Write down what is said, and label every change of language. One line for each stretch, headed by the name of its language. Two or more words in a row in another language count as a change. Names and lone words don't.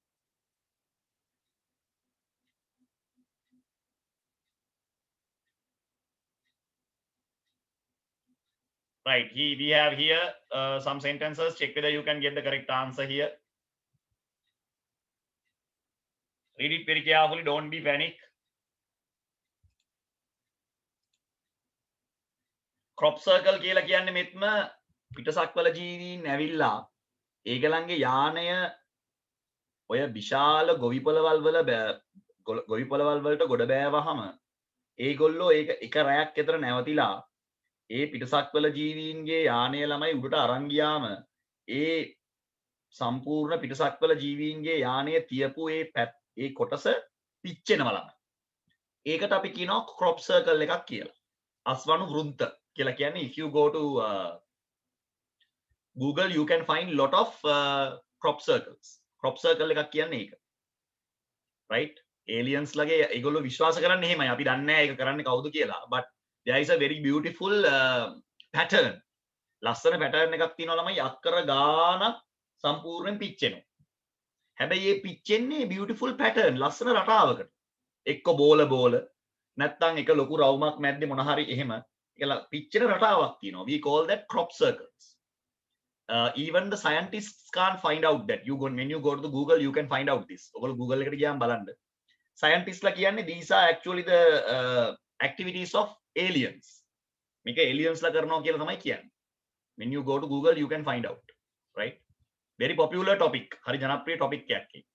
English: Right. We have here some sentences. Check whether you can get the correct answer here. Read it very carefully. Don't be panic. Crop circle
Sinhala: කියලා කියන්නේ මෙත්ම පිටසක්වල ජීවීන් ඇවිල්ලා ඒගලන්ගේ යානය ඔය විශාල ගොවිපොළවල් වල ගොවිපොළවල් වලට ගොඩ බෑවහම ඒගොල්ලෝ ඒක එක රැයක් විතර නැවතිලා ඒ පිටසක්වල ජීවීන්ගේ යානය ළමයි උඩට අරන් ගියාම ඒ සම්පූර්ණ පිටසක්වල ජීවීන්ගේ යානය තියපු ඒ කොටස පිච්චෙනවා ළමයි. ඒකට අපි කියනවා
English: crop circle
Sinhala: එකක් කියලා. අස්වනු වෘන්ත කියලා කියන්නේ
English: if you go to Google you can find lot of crop circles. crop circle
Sinhala: එකක් කියන්නේ ඒක. right? aliens ලගේ ඒගොල්ලෝ විශ්වාස කරන්නේ එහෙමයි. අපි දන්නේ නැහැ ඒක කරන්නේ කවුද කියලා.
English: but there is a very beautiful pattern.
Sinhala: ලස්සන pattern එකක් තියෙනවා ළමයි අක්කර ගානක් සම්පූර්ණයෙන් පිච්චෙනවා. හැබැයි මේ පිච්චෙන්නේ
English: beautiful pattern
Sinhala: ලස්සන රටාවකට. එක්ක බෝල නැත්නම් එක ලොකු රවුමක් මැද්දේ මොන හරි එහෙම කියලා පිච්චෙන රටාවක් තියෙනවා.
English: we call that crop circles. Even the scientists can't find out that. When you go to the Google you can find out this.
Sinhala: ඔයගොල්ලෝ Google එකට ගියාම බලන්න. scientists ලා කියන්නේ
English: these are actually the activities of aliens.
Sinhala: මේක aliens ලා කරනවා කියලා තමයි කියන්නේ.
English: When you go to Google you can find out. Right? Very popular topic.
Sinhala: හරි ජනප්‍රිය topic එකක් ඒක.